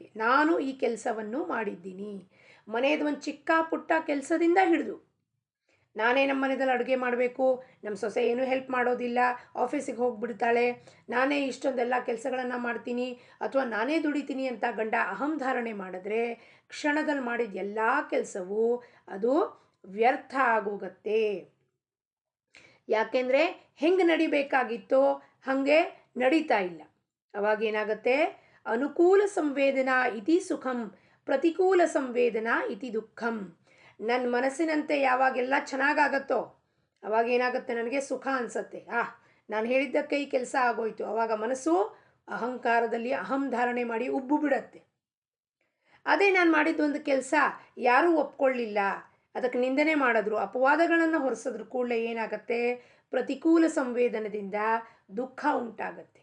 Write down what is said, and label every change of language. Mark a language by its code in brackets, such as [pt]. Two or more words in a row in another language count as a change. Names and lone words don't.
[kn] ನಾನು ಈ ಕೆಲಸವನ್ನು ಮಾಡಿದ್ದೀನಿ, ಮನೆಯದು ಒಂದು ಚಿಕ್ಕ ಪುಟ್ಟ ಕೆಲಸದಿಂದ ಹಿಡಿದು ನಾನೇ ನಮ್ಮ ಮನೆಯಲ್ಲಿ ಅಡುಗೆ ಮಾಡಬೇಕು, ನಮ್ಮ ಸೊಸೆ ಏನೂ ಹೆಲ್ಪ್ ಮಾಡೋದಿಲ್ಲ, ಆಫೀಸಿಗೆ ಹೋಗಿಬಿಡ್ತಾಳೆ, ನಾನೇ ಇಷ್ಟೊಂದೆಲ್ಲ ಕೆಲಸಗಳನ್ನು ಮಾಡ್ತೀನಿ ಅಥವಾ ನಾನೇ ದುಡಿತೀನಿ ಅಂತ ಗಂಡ ಅಹಂ ಧಾರಣೆ ಮಾಡಿದ್ರೆ ಕ್ಷಣದಲ್ಲಿ ಮಾಡಿದ ಎಲ್ಲ ಕೆಲಸವೂ ಅದು ವ್ಯರ್ಥ ಆಗೋಗತ್ತೆ. ಯಾಕೆಂದರೆ ಹೆಂಗೆ ನಡಿಬೇಕಾಗಿತ್ತೋ ಹಾಗೆ ನಡೀತಾ ಇಲ್ಲ. ಅವಾಗೇನಾಗುತ್ತೆ, [sa] ಅನುಕೂಲ ಸಂವೇದನಾ ಇತಿ ಸುಖಂ, ಪ್ರತಿಕೂಲ ಸಂವೇದನಾ ಇತಿ ದುಃಖಂ. [kn] ನನ್ನ ಮನಸ್ಸಿನಂತೆ ಯಾವಾಗೆಲ್ಲ ಚೆನ್ನಾಗಾಗತ್ತೋ ಅವಾಗೇನಾಗುತ್ತೆ, ನನಗೆ ಸುಖ ಅನಿಸತ್ತೆ. ನಾನು ಹೇಳಿದ್ದಕ್ಕೆ ಈ ಕೆಲಸ ಆಗೋಯ್ತು. ಆವಾಗ ಮನಸ್ಸು ಅಹಂಕಾರದಲ್ಲಿ ಅಹಂ ಧಾರಣೆ ಮಾಡಿ ಉಬ್ಬು ಬಿಡತ್ತೆ. ಅದೇ ನಾನು ಮಾಡಿದ್ದು ಒಂದು ಕೆಲಸ ಯಾರೂ ಒಪ್ಕೊಳ್ಳಿಲ್ಲ, ಅದಕ್ಕೆ ನಿಂದನೆ ಮಾಡಿದ್ರು, ಅಪವಾದಗಳನ್ನು ಹೊರಿಸಿದ್ರು ಕೂಡಲೇ ಏನಾಗತ್ತೆ, ಪ್ರತಿಕೂಲ ಸಂವೇದನದಿಂದ ದುಃಖ ಉಂಟಾಗತ್ತೆ.